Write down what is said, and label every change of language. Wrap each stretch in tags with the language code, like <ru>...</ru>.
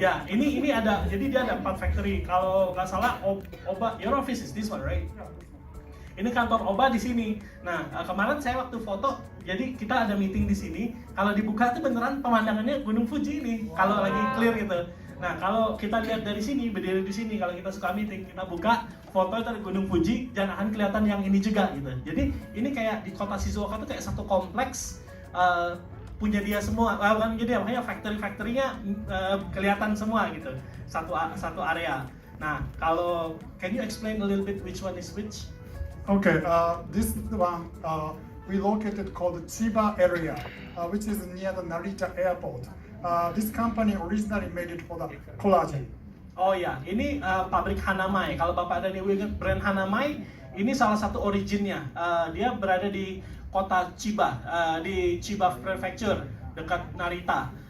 <id>Ya, ini ada, jadi dia ada 4 factory. Kalau nggak salah,</id> <en>Oba, your office is this one, right?</en> <id>Ini kantor Oba di sini. Nah, kemarin saya waktu foto, jadi kita ada meeting di sini. Kalau dibuka tuh beneran pemandangannya Gunung Fuji ini. Kalau lagi clear gitu. Nah, kalau kita lihat dari sini, berdiri di sini, kalau kita suka meeting, kita buka foto itu ada Gunung Fuji, dan akan kelihatan yang ini juga gitu. Jadi ini kayak di kota Shizuoka tuh kayak satu kompleks. Punya dia semua, bukan jadi makanya factory-nya kelihatan semua gitu, satu area.</id> <en>Nah, kalau can you explain a little bit which one is which? Okay, this one we located called Chiba area, which is near the Narita airport. This company originally made it for the collagen.</en> <id>Oh ya, ini pabrik Hanamai. Kalau Bapak dan Ibu ingat brand Hanamai, ini salah satu originnya. Dia berada di kota Chiba, di Chiba Prefecture dekat Narita.</id>